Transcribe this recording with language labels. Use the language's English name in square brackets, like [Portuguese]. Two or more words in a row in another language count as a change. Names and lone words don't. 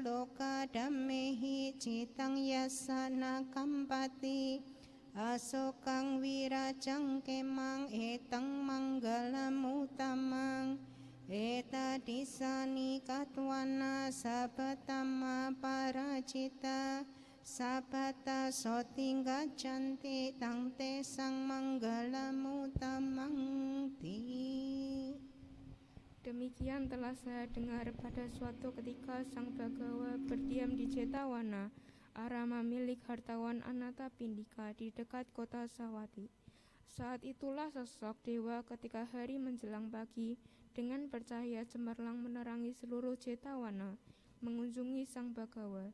[Pali] กาธัมเมหิจิตังยัสสะนะกัมปติอาโศกังวิราจังเกมังเอตังมังกลมุตตมังเอตติสานิกัตวานาสัพพตัมมาปาราจิตาสัพพตาโสติกัจฉันติตังเตสังมังกลมุตตมังติ [Indonesian] Demikian telah saya dengar pada suatu ketika Sang Bagawa berdiam di Jetawana, arama milik hartawan Anatapindika di dekat kota Sawati. Saat itulah sosok dewa ketika hari menjelang pagi dengan bercahaya cemerlang menerangi seluruh Jetawana, mengunjungi Sang Bagawa.